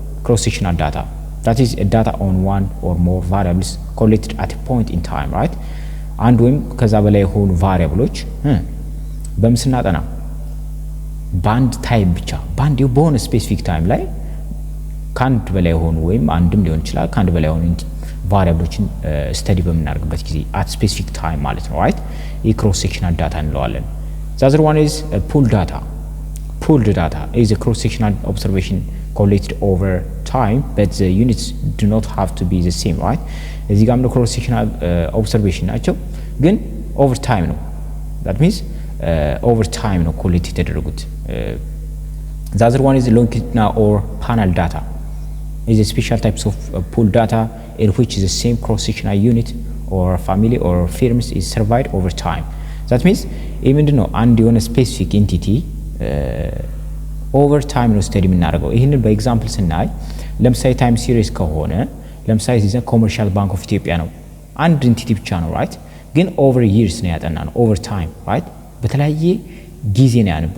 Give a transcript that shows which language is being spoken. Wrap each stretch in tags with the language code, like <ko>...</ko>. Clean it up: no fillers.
<en>Cross sectional data, that is a data on one or more variables collected at a point in time right.</en> <am>አንድ ወይም ከዛ በላይ የሆኑ ቫሪያብሎች በምስናጠና በአንድ ታይም ብቻ በአንድ በሆነ ስፔሲፊክ ታይም ላይ ከአንድ በላይ የሆኑ ወይም አንድም ሊሆን ይችላል ከአንድ በላይ የሆኑ ቫሪያብሎችን ስተዲ በምናደርግበት ጊዜ</am> <en>at specific time</en> <am>ማለት ነው right. ይህ</am> <en>cross sectional data</en> <am>እንለዋለን።</am> <en>the other one is pooled data. Pooled data is a cross sectional observation collected over time but the units do not have to be the same right.</en> <am>እዚህ ጋር ነው</am> <en>cross sectional observation</en> <am>ናቸው ግን</am> <en>over time ነው that means over time ነው collect</en> <am>የተደረጉት።</am> <en>the other one is longitudinal or panel data is a special types of pooled data in which the same cross sectional unit or family or firms is surveyed over time. that means</en> <am>ይህ ምንድነው አንድ የሆነ specific entity ኦቨር ታይም ነው ስተዲ የምናደርገው። ይህንን በኤግዛምፕል ስናይ ለምሳሌ ታይም ሲሪስ ከሆነ ለምሳሌ እዚህ ኮመርሻል ባንክ ኦፍ ኢትዮጵያ ነው አንድ ኢንቲቲ ብቻ ነው ራይት ግን ኦቨር ይርስ ነው ያጠና ነው ኦቨር ታይም ራይት በተለያየ ጊዜ ነው</am>